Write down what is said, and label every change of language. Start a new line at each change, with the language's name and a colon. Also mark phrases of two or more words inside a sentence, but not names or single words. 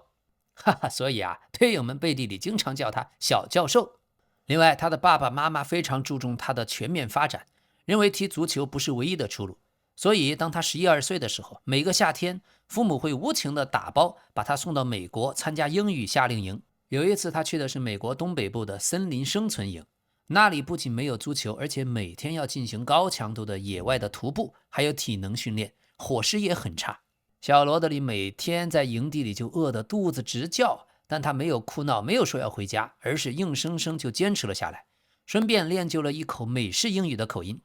Chinese: 所以隊友們背地裡經常叫他小教授。另外，他的爸爸媽媽非常注重他的全面發展，認為踢足球不是唯一的出路。所以當他11、12歲的時候，每個夏天父母會無情地打包把他送到美國參加英語夏令營。有一次他去的是美國東北部的森林生存營，那裡不僅沒有足球，而且每天要進行高強度的野外的徒步，還有體能訓練，伙食也很差。小羅德里每天在營地裡就餓得肚子直叫，但他沒有哭鬧，沒有說要回家，而是硬生生就堅持了下來，順便練就了一口美式英語的口音。